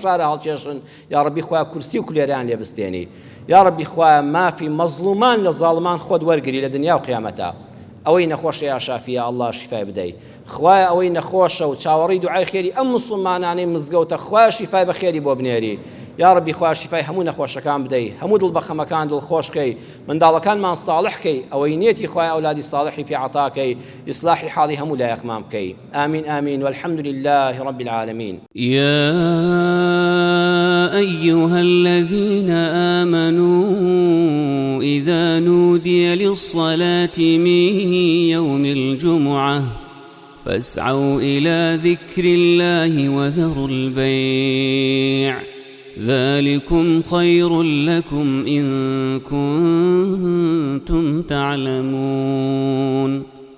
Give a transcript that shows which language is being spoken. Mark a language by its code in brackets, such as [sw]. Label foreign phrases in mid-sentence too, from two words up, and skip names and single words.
[ckb] هەژارە هەڵکێشن یا ڕەبی خوای کورسی و کولێران لێ بستێنی یا ڕەبی خوای مافی مەظلومان لە زاڵمان خۆت وەرگری لە دنیا و قیامەتە ئەوەی نەخۆشە [ar] یا شافیە [ckb] ئەڵڵا شیفای بدەی خوای ئەوەی نەخۆشە و چاوەڕی دوعای خێری ئەم موسڵمانانەی مزگەوتە خوای شیفای بە خێری بۆ بنێری یا ڕەبی خوای شیفای هەموو نەخۆشەکان بدەی هەموو دڵبەخەمەکان دڵخۆشکەی منداڵەکانمان ساڵحکەی ئەوەی نێتی خوای ئەولادی ساڵحی پێ عەتاکەی ئیسلاحی حاڵی هەموو لایەکمان بکەی ئامین ئامین [ar] والحمد لله رب العالمين يا أيها الذين آمنوا إذا نودي للصلاة من يوم الجمعة فاسعوا إلى ذكر الله وذروا البيع ذلكم خير لكم إن كنتم تعلمون